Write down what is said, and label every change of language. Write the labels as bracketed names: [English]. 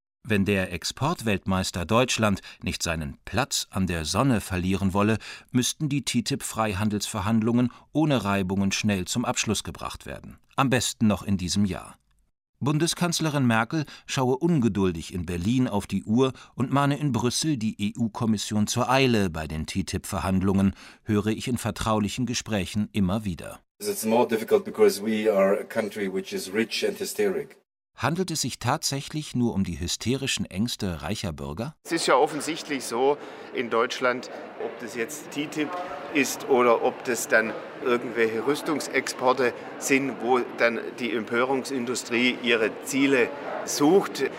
[German] Wenn der Exportweltmeister Deutschland nicht seinen Platz an der Sonne verlieren wolle, müssten die TTIP-Freihandelsverhandlungen ohne Reibungen schnell zum Abschluss gebracht werden. Am besten noch in diesem Jahr. Bundeskanzlerin Merkel schaue ungeduldig in Berlin auf die Uhr und mahne in Brüssel die EU-Kommission zur Eile bei den TTIP-Verhandlungen, höre ich in vertraulichen Gesprächen immer wieder. [English] It's more difficult because we are a country which is rich and hysteric. [German] Handelt es sich tatsächlich nur um die hysterischen Ängste reicher Bürger? Es ist ja offensichtlich so in Deutschland, ob das jetzt TTIP ist oder ob das dann irgendwelche Rüstungsexporte sind, wo dann die Empörungsindustrie ihre Ziele sucht.